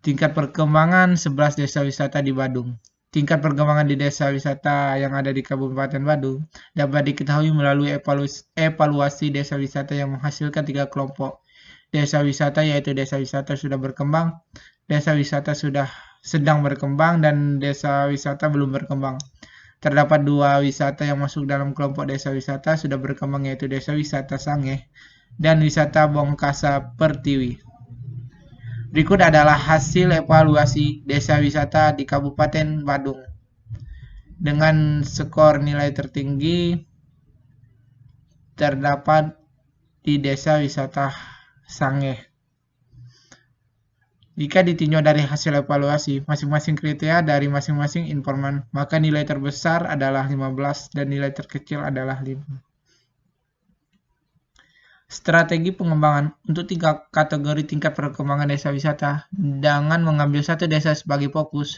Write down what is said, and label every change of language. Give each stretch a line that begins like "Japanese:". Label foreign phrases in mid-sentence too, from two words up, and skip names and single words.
Indonesian: Tingkat perkembangan 11 desa wisata di Badung. Tingkat perkembangan di desa wisata yang ada di Kabupaten Badung dapat diketahui melalui evaluasi desa wisata yang menghasilkan 3 kelompok. Desa wisata yaitu desa wisata sudah berkembang, desa wisata sudah sedang berkembang, dan desa wisata belum berkembang. Terdapat 2 wisata yang masuk dalam kelompok desa wisata sudah berkembang yaitu desa wisata Sangeh dan wisata Bongkasa Pertiwi. Berikut adalah hasil evaluasi desa wisata di Kabupaten Badung. Dengan skor nilai tertinggi terdapat di desa wisata Sangeh. Jika ditinjau dari hasil evaluasi masing-masing kriteria dari masing-masing informan, maka nilai terbesar adalah 15 dan nilai terkecil adalah 5. Strategi pengembangan untuk 3 kategori tingkat perkembangan desa wisata dengan mengambil satu desa sebagai fokus.